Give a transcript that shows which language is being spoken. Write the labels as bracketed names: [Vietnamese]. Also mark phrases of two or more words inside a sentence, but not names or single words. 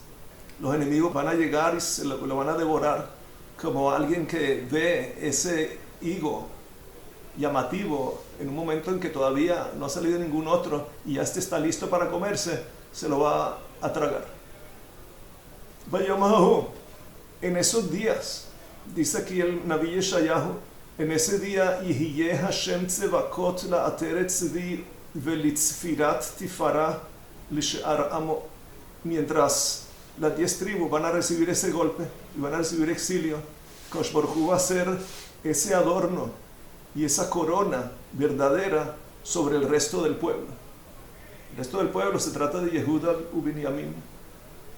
[Spanish] Los enemigos van a llegar y se lo van a devorar, como alguien que ve ese higo llamativo en un momento en que todavía no ha salido ningún otro y ya está listo para comerse, se lo va a tragar. Vayamahu. En esos días, dice aquí el Naví Yeshayahu, en ese día, [Hebrew] יהיה ה׳ צבאות לעטרת צבי ולצפירת תפארה לשאר עמו. [Spanish] Mientras las 10 tribus van a recibir ese golpe y van a recibir exilio, Kosh Baruj Hu va a ser ese adorno y esa corona verdadera sobre el resto del pueblo. El resto del pueblo se trata de Yehuda u Binyamin.